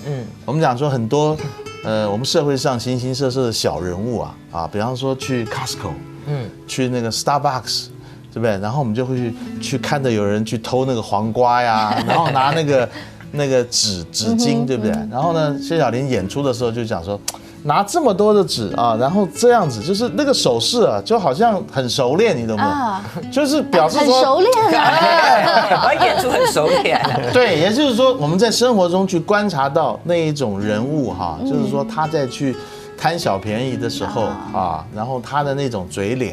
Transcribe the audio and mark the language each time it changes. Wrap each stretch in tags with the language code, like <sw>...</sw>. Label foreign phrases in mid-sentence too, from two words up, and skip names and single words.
<zh>我們講說很多，我們社會上形形色色的小人物啊，比方說去 Costco，去那個 Starbucks，對不對？然後我們就會去看到有人去偷那個黃瓜呀，然後拿那個紙巾，對不對？然後呢，謝小林演出的時候就講說。拿這麼多的紙啊，然後這樣子，就是那個手勢啊，就好像很熟練，你懂嗎？就是表示說很熟練啊，我演出很熟練。對，也就是說我們在生活中去觀察到那一種人物哈，就是說他在去貪小便宜的時候啊，然後他的那種嘴臉、</zh>